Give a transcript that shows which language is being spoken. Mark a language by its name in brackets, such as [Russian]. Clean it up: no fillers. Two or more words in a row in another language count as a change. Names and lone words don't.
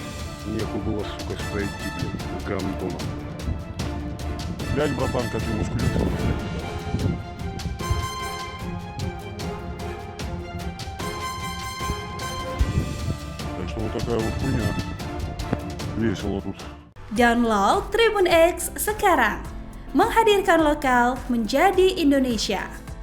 [Russian] Нехуй было, сука, пройти, блядь, гандоном. Блядь, братан, как ему включил, блядь. Так что вот такая вот хуйня. Весело тут. [Indonesian] Download Tribun X sekarang, menghadirkan lokal menjadi Indonesia.